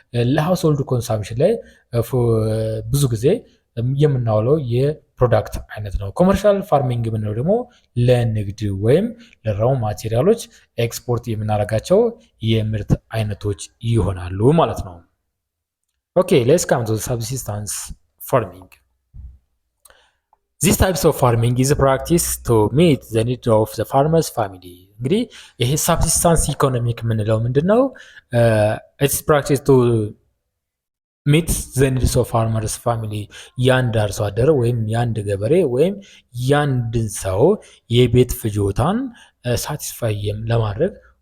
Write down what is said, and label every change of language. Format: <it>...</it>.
<am>ለሃውስሆልድ ኮንሳምፕሽን ላይ ብዙ ጊዜ የምናውለው የፕሮዳክት አይነት ነው። ኮመርሻል ፋርሚንግ የምንለው ደግሞ ለንግድ ወይም ለራው ማቴሪያሎች ኤክስፖርት የምናደርጋቸው የምርት አይነቶች ይሆናሉ ማለት ነው።</am> <en>Okay, let's come to subsistence farming. This types of farming is a practice to meet the need of the farmer's family.</en> <am>እንግዲህ ይሄ</am> <en>subsistence economic</en> <am>የምንለው ምንድነው?</am> <en>It's practice to meet the needs of farmer's family።</en> <am>የአንድ አርሶ አደር ወይም የአንድ ገበሬ ወይም የአንድን ሰው የቤት ፍጆታን ሳቲስፋይ ለማድረግ</am>